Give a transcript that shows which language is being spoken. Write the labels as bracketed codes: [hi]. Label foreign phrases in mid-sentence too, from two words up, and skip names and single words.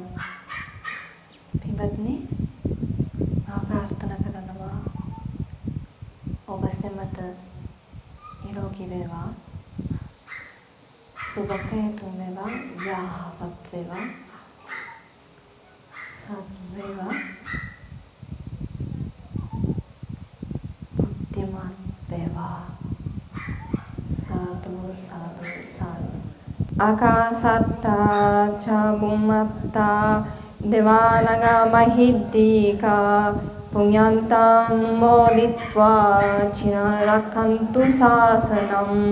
[si] පින්වත්නි මම ප්‍රාර්ථනා කරනවා සෙමත නිරෝගී වේවා. සුභකේතුන් වේවා. යහපත් වේවා. සත් වේවා. බුද්ධිමත් වේවා. සාදු සාදු සාදු. [pi] ආකාසත්තා ච බුම්මත්තා දේවානගා මහිද්දීකා පුඤ්ඤන්තං මොදිත්වා චිරං රක්ඛන්තු ශාසනං.